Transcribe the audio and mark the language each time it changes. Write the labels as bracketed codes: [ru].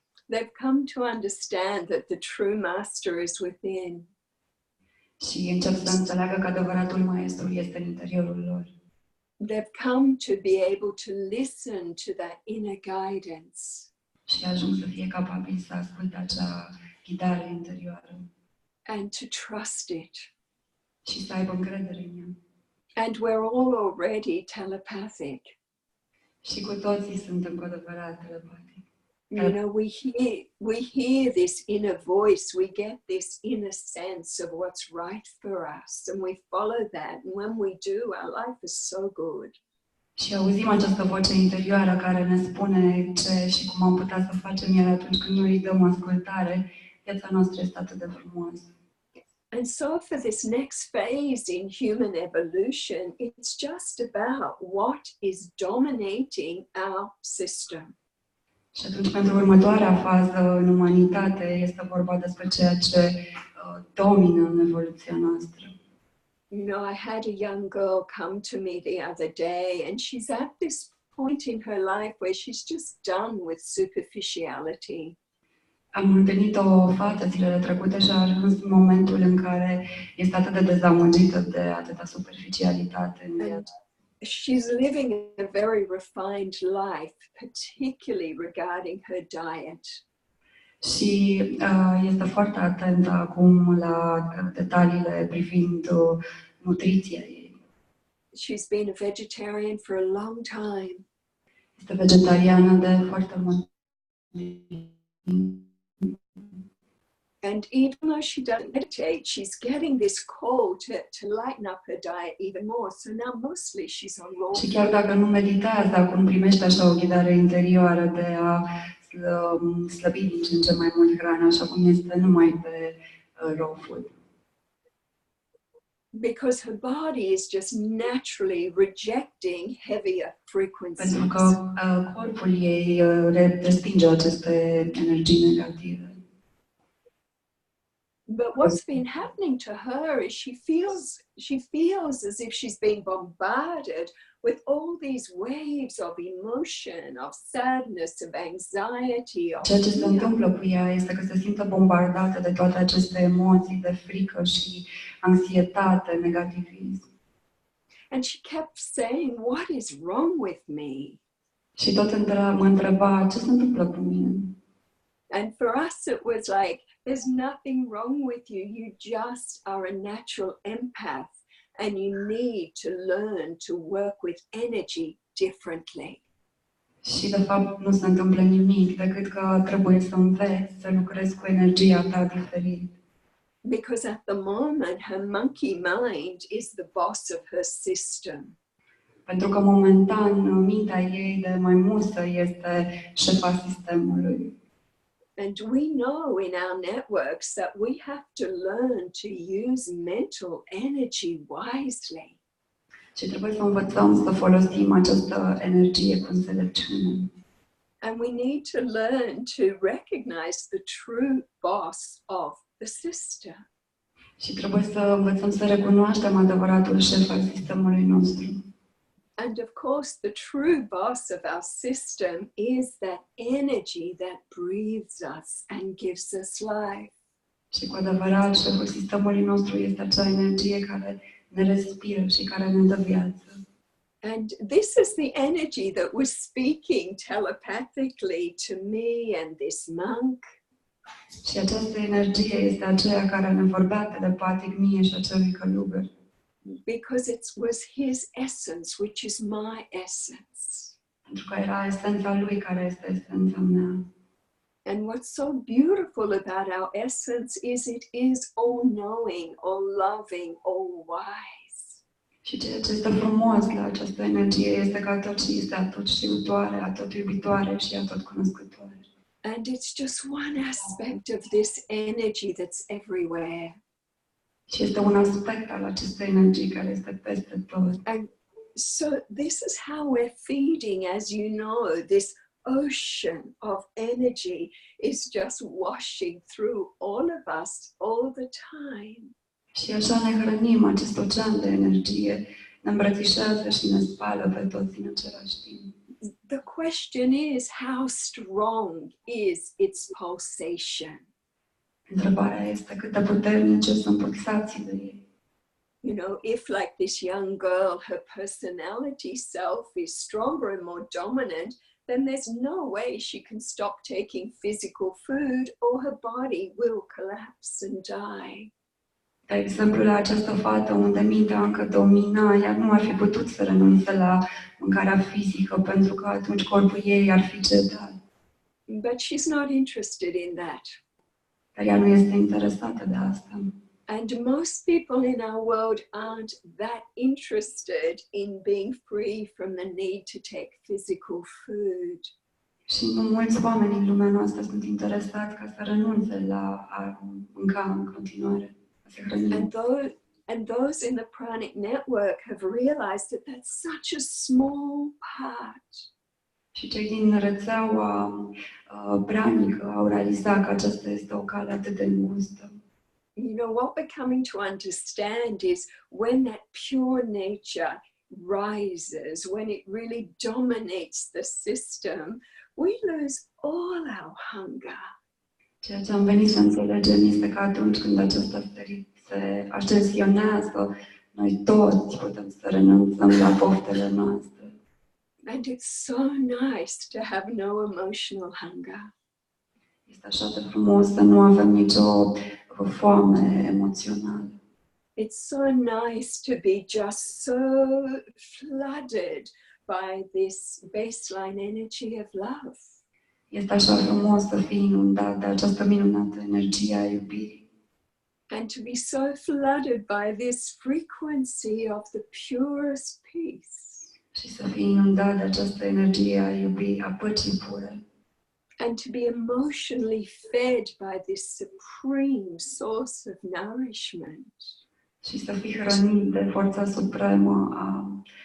[en] They've come to understand that the true master is within. [ro] Și încep să înțeleagă că adevăratul maestru este în interiorul lor. [en] They've come to be able to listen to that inner guidance. [ro] Și ajung să fie capabili să asculte acea ghidare interioară. [en] And to trust it. [ro] Și să aibă încredere în ea. [en] And we're all already telepathic. [ro] Și cu toții suntem cu adevărat telepatic. [en] You know, we hear this inner voice, we get this inner sense of what's right for us, and we follow that. And when we do, our life is so good. [ro] Și auzim această voce interioară care ne spune ce și cum am putea să facem, iar atunci când noi îi dăm ascultare, viața noastră este atât de frumoasă. [en] And so for this next phase in human evolution, it's just about what is dominating our system. [ro] Și atunci, pentru următoarea fază în umanitate, este vorba despre ceea ce domină în evoluția noastră. [en] You know, I had a young girl come to me the other day, and she's at this point in her life where she's just done with superficiality. [ro] Am întâlnit o fată zilele trecute și a ajuns în momentul în care este atât de dezamăgită de atâta superficialitate în viață. [en] She's living a very refined life, particularly regarding her diet. [ro] Și este foarte atentă acum la detaliile privind nutriția ei. [en] She's been a vegetarian for a long time. [ro] Este vegetariană de foarte mult. [en] And even though she doesn't meditate, she's getting this call to lighten up her diet even more. So now mostly she's on raw. [ro] Și chiar dacă nu meditează, acum primește așa o ghidare interioară de a slăbi din ce în ce mai mult hrana, așa cum este numai pe raw food. [en] Because her body is just naturally rejecting heavier frequencies. [ro] Pentru că corpul ei respinge aceste energii negative. [en] But what's been happening to her is she feels as if she's been bombarded with all these waves of emotion, of sadness, of anxiety. [ro] Ceea ce se întâmplă cu ea este că se simte bombardată de toate aceste emoții de frică și anxietate, negativism. [en] And she kept saying, "What is wrong with me?" [ro] Și tot mă întreba ce se întâmplă cu mine. [en] And for us, it was like, there's nothing wrong with you. You just are a natural empath, and you need to learn to work with energy differently. [ro] Și de fapt nu se întâmplă nimic decât că trebuie să înveți să lucrezi cu energia ta diferit. [en] Because at the moment, her monkey mind is the boss of her system. [ro] Pentru că momentan mintea ei de maimusă este șefa sistemului. [en] And we know in our networks that we have to learn to use mental energy wisely. [ro] Și trebuie să învățăm să folosim această energie cu înțelepciune. [en] And we need to learn to recognize the true boss of the system. [ro] Și trebuie să învățăm să recunoaștem adevăratul șef al sistemului nostru. [en] And of course, the true boss of our system is that energy that breathes us and gives us life. [ro] Și cu adevărat, șeful sistemului nostru este acea energie care ne respiră și care ne dă viață. [en] And this is the energy that was speaking telepathically to me and this monk. [ro] Și această energie este aceea care ne vorbea telepatic mie și acelui călugăr. [en] Because it was his essence, which is my essence. [ro] Pentru că era esența lui care este esența mea. [en] And what's so beautiful about our essence is it is all-knowing, all-loving, all-wise. [ro] Și ceea ce este frumos la această energie este că tot și este atot știutoare, atot iubitoare și atot cunoscătoare. [en] And it's just one aspect of this energy that's everywhere. [ro] Și este un aspect al acestei energii care este peste tot. [en] And so this is how we're feeding, as you know, this ocean of energy is just washing through all of us all the time. [ro] Și așa ne hrănim, acest ocean de energie ne îmbrățișează și ne spală pe toți în același timp. [en] The question is, how strong is its pulsation? [ro] Întrebarea este cât de puternice sunt pulsațiile ei. [en] You know, if like this young girl, her personality self is stronger and more dominant, then there's no way she can stop taking physical food or her body will collapse and die. [ro] De exemplu, la această fată unde mintea încă domina, ea nu ar fi putut să renunțe la mâncarea fizică pentru că atunci corpul ei ar fi cedat. [en] But she's not interested in that. [ro] Dar ea nu este interesată de asta. [en] And most people in our world aren't that interested in being free from the need to take physical food. [ro] Și nu mulți oameni în lumea noastră sunt interesați ca să renunțe la a mânca în continuare, a se hrăni. [en] And those in the Pranic network have realized that that's such a small part. [ro] Și cei din rețeaua Pranic au realizat că aceasta este o cale atât de îngustă. [en] You know, what we're coming to understand is when that pure nature rises, when it really dominates the system, we lose all our hunger. [ro] Ceea ce am venit să înțelegem este că atunci când aceasta se ascensionează, noi toți putem să renunțăm la poftele noastre. [en] And it's so nice to have no emotional hunger. [ro] Este așa de frumos să nu avem nicio foame emoțională. [en] It's so nice to be just so flooded by this baseline energy of love. [ro] Este așa frumos să fii inundat de această minunată energie a iubirii. [en] And to be so flooded by this frequency of the purest peace. [ro] Și să fii inundat de această energie a iubirii, a păcii pure. [en] And to be emotionally fed by this supreme source of nourishment. [ro] Și să fii hrănit de forța supremă a